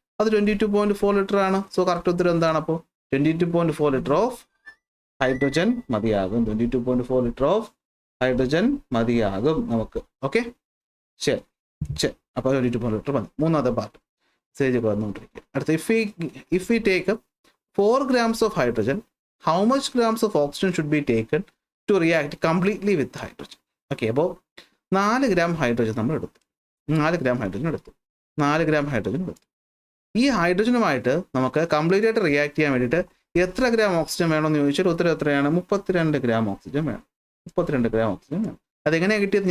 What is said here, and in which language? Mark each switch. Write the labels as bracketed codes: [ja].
[ml] അത് 22.4 ലിറ്റർ ആണ്. So correct ഉത്തരം എന്താണ്? അപ്പോൾ 22.4 ലിറ്റർ ഓഫ് ഹൈഡ്രജൻ മതിയാകും. 22.4 ലിറ്റർ ഓഫ് ഹൈഡ്രജൻ മതിയാകും നമുക്ക്. ഓക്കെ, ശരി. അപ്പോൾ 22 ലിറ്റർ മതി. മൂന്നാമത്തെ പാർട്ട് സ്റ്റേജൊക്കെ വന്നുകൊണ്ടിരിക്കുക. [en] അടുത്ത, if we take 4 grams of hydrogen, how much grams of oxygen should be taken to react completely with hydrogen? [ml] Okay, അപ്പോൾ 4 ഗ്രാം ഹൈഡ്രജൻ നമ്മൾ എടുത്തു. 4 ഗ്രാം ഹൈഡ്രജൻ എടുത്തു. ഈ ഹൈഡ്രജനുമായിട്ട് നമുക്ക് കംപ്ലീറ്റ് ആയിട്ട് റിയാക്ട് ചെയ്യാൻ വേണ്ടിയിട്ട് എത്ര ഗ്രാം ഓക്സിജൻ വേണമെന്ന് ചോദിച്ചാൽ ഉത്തരം എത്രയാണ്? 32 ഗ്രാം ഓക്സിജൻ വേണം. 32 ഗ്രാം ഓക്സിജൻ വേണം. അതെങ്ങനെയാണ് കിട്ടിയത്?